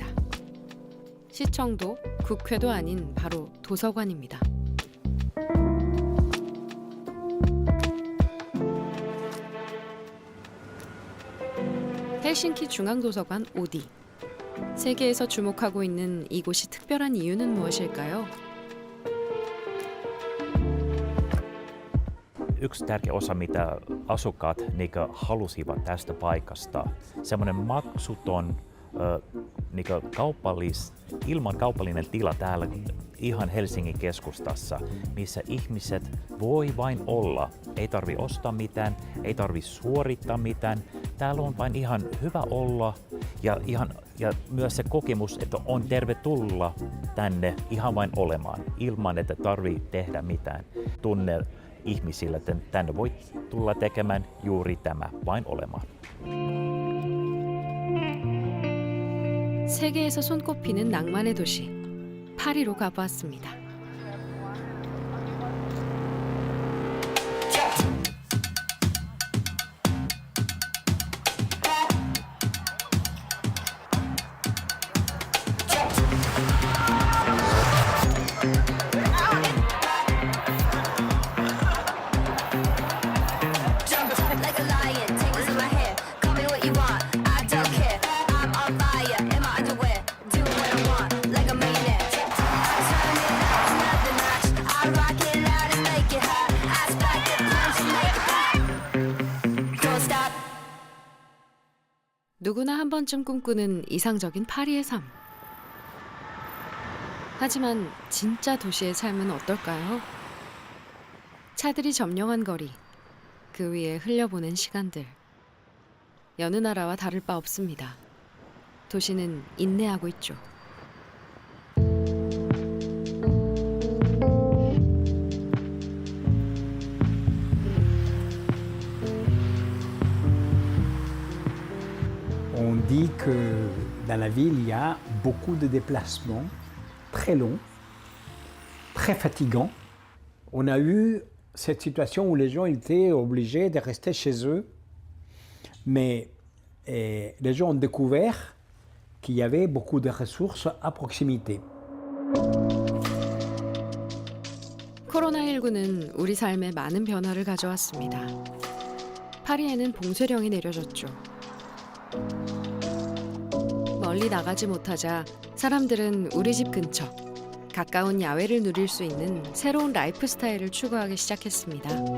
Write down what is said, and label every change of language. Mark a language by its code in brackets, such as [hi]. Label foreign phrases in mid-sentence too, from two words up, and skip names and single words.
[ko] 시청도, 국회도 아닌 바로 도서관입니다. 헬싱키 중앙도서관 오디. 세계에서 주목하고 있는 이곳이 특별한 이유는 무엇일까요? [fi] Yksi tärkeä osa, mitä asukkaat halusivat tästä paikasta, semmoinen maksuton ilman kaupallinen tila täällä ihan Helsingin keskustassa, missä ihmiset voi vain olla. Ei tarvi ostaa mitään, ei tarvi suorittaa mitään. Täällä on vain ihan hyvä olla ja myös se kokemus, että on tervetulla tänne ihan vain olemaan, ilman että tarvii tehdä mitään. Tunne ihmisille, että tänne voi tulla tekemään juuri tämä, vain olemaan. [ko] 세계에서 손꼽히는 낭만의 도시, 파리로 가보았습니다. [en] Like a lion, tingles in my hair. Call me what you want, I don't care. I'm on fire in my underwear, do what I want, like a millionaire. I turn it up another notch. I rock it loud and make it hot. I spike the punch and make it pop. Don't stop. [ko] 누구나 한 번쯤 꿈꾸는 이상적인 파리의 삶. 하지만 진짜 도시의 삶은 어떨까요? 차들이 점령한 거리, 그 위에 흘려보낸 시간들. 여느 나라와 다를 바 없습니다. 도시는 인내하고 있죠. [fr] On dit que dans la ville, il y a beaucoup de déplacements très longs, très fatigants. On a eu cette situation où les gens étaient obligés de rester chez eux, mais les gens ont découvert qu'il y avait beaucoup de ressources à proximité. [ko] 코로나19는 우리 삶에 많은 변화를 가져왔습니다. 파리에는 봉쇄령이 내려졌죠. 멀리 나가지 못하자 사람들은 우리 집 근처, 가까운 야외를 누릴 수 있는 새로운 라이프 스타일을 추구하기 시작했습니다.